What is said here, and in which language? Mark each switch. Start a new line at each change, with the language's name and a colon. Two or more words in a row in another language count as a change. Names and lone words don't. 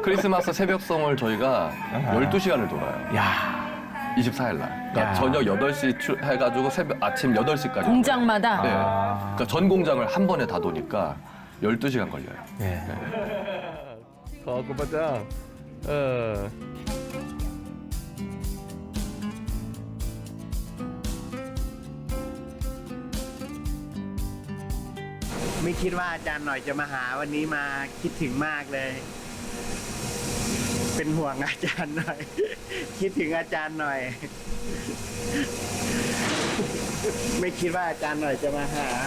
Korean: 크리스마스 새벽송을 저희가 12시간을 돌아요. 야. 24일 날. 그러니까 야. 저녁 8시 해가지고 아침 8시까지. 공장마다. 네. 그러니까 전 공장을 한 번에 다 도니까 12시간 걸려요. 네. 거구바장.
Thai: ไม่คิดว่าอาจารย์หน่อยจะมาหาวันนี้มาคิดถึงมากเลย เป็นห่วงอาจารย์หน่อย คิดถึงอาจารย์หน่อย ไม่คิดว่าอาจารย์หน่อยจะมาหา